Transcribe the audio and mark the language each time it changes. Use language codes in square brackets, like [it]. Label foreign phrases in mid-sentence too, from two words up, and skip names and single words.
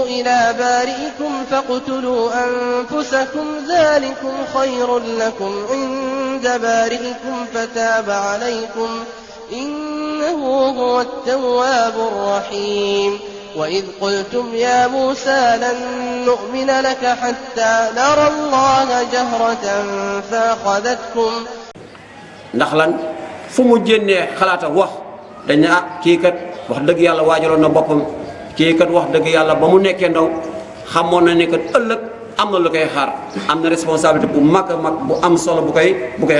[ar] إلى بارئكم فاقتلوا أنفسكم ذلكم خير لكم عند بارئكم فتاب عليكم إنه هو التواب الرحيم وإذ قلتم يا موسى لن نؤمن لك حتى نرى الله جهرة فأخذتكم [wo] ndax lan fu mu génnee xalaata wax dañ ne kii kat wax dëgg yàlla waajaloon na boppam kii kat wax dëgg yàlla ba mu nekkee ndaw xamoon na ne kat ëllëg am na lu koy xaar am na responsabilité bu mag a mag bu am solo bu koy